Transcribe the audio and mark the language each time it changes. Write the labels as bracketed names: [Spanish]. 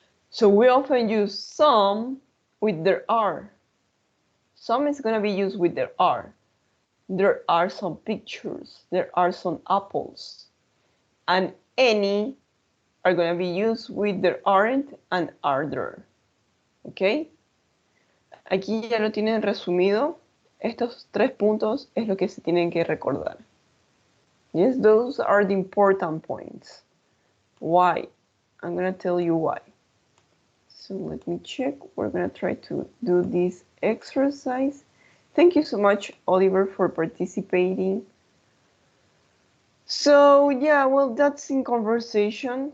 [English] So we often use some with there are. Some is going to be used with there are. There are some pictures. There are some apples. And any are going to be used with there aren't and are there. [Spanish] ¿Ok? Aquí ya lo tienen resumido. Estos 3 puntos es lo que se tienen que recordar. [English] Yes, those are the important points. Why? I'm going to tell you why. So let me check. We're going to try to do this exercise. Thank you so much, Oliver, for participating. So yeah, well, that's in conversation.